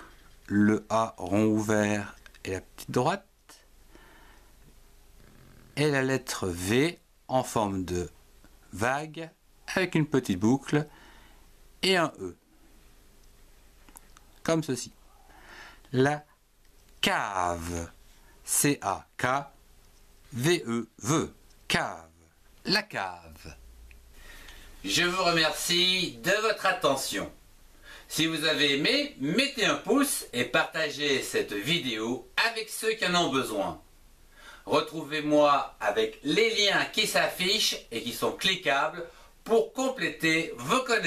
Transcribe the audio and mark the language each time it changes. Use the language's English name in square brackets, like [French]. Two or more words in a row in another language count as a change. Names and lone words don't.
[French] Le A, rond ouvert. Et la petite droite. Et la lettre V en forme de vague avec une petite boucle et un E. Comme ceci. La cave. C-A-K. V-E-V. Cave. La cave. Je vous remercie de votre attention. Si vous avez aimé, mettez un pouce et partagez cette vidéo avec ceux qui en ont besoin. Retrouvez-moi avec les liens qui s'affichent et qui sont cliquables pour compléter vos connaissances.